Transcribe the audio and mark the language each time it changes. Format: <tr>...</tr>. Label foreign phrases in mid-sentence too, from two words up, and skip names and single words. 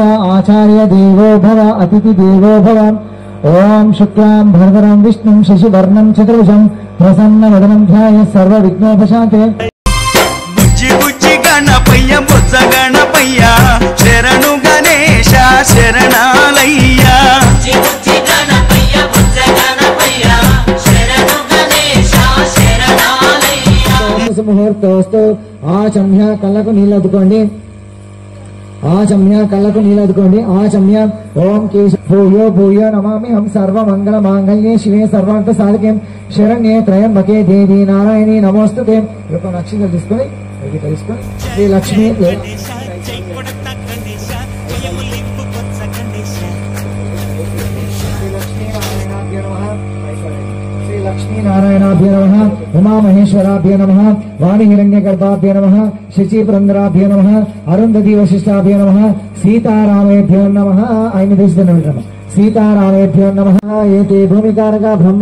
<sa>आचार्य देवो भव अतिथि देवो भव ओम शुक्लां भरधरं विष्णुं शशिवर्णं चतुर्भुजं प्रसन्नवदनं ध्यायेत् सर्वविघ्नोपशान्ते</sa> <te>బుజ్జి బుజ్జి గణపయ్య బొజ్జ గణపయ్య శరణు గణేశ శరణాలయ్య</te> <sa>ముహూర్తోస్తు ఆచమ్య</sa> <te>కళ్ళకు నీళ్ళదుకోండి</te> <sa>ఆచమ్య</sa> <te>కళ్ళకు నీళ్ళదుకోండి</te> <sa>ఆచమ్య ఓం కేశ భూయో భూయో నమామి హం సర్వమంగళ మాంగళ్యే శివే సర్వార్థ సాధకే శరణ్యే త్రయంబకే దేవి నారాయణి నమోస్తుతే</sa> <te>ఒక నక్షత్రం తీసుకొని తెలుసుకొని</te> <sa>శ్రీ లక్ష్మీ लक्ष्मीनारायणाभ्य नमः उमा महेश्वराभ्य नमः वाणी हिरण्यगर्भाभ्य नमः शची पुरंदराभ्य नमः अरुंधति वशिष्ठाभ्य नमः सीतारामेभ्यो नमः सीतारामेभ्यो नमः एते भूमिकारक ब्रह्म</sa>